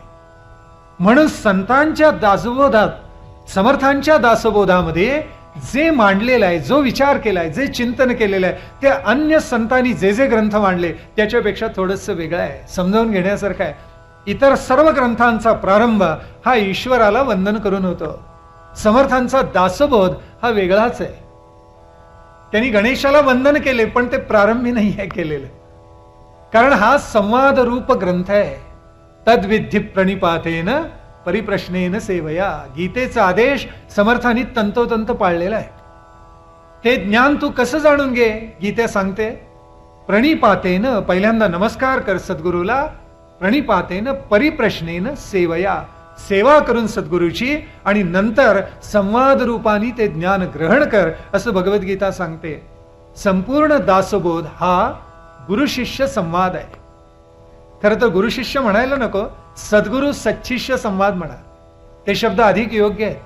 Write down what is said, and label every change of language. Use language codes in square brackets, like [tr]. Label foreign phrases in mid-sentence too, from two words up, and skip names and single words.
[mr] म्हणून संतांच्या दासबोधात, समर्थांच्या दासबोधामध्ये जे मांडलेलं आहे, जो विचार केलाय, जे चिंतन केलेलं आहे ते अन्य संतांनी जे जे ग्रंथ मांडले त्याच्यापेक्षा थोडंसं वेगळं आहे, समजावून घेण्यासारखं आहे. इतर सर्व ग्रंथांचा प्रारंभ हा ईश्वराला वंदन करून होतो. समर्थांचा दासबोध हा वेगळाच आहे. त्यांनी गणेशाला वंदन केले पण ते प्रारंभी नाही आहे केलेलं, कारण हा संवाद रूप ग्रंथ आहे. [sa] तद्विधी प्रणिपातेन परिप्रश्नेन सेवया. [mr] गीतेचा आदेश समर्थांनी तंतोतंत पाळलेला आहे. ते ज्ञान तू कसं जाणून घे, गीता सांगते. प्रणिपातेन, पहिल्यांदा नमस्कार कर सद्गुरूला. [sa] प्रणिपातेन परिप्रश्नेन सेवया, [mr] सेवा करून सद्गुरूची, आणि नंतर संवाद रूपाने ते ज्ञान ग्रहण कर, असं भगवद्गीता सांगते. संपूर्ण दासबोध हा गुरु शिष्य संवाद आहे. खरं तर गुरु शिष्य म्हणायला नको, सद्गुरु सच्शिष्य संवाद म्हणा, ते शब्द अधिक योग्य आहेत.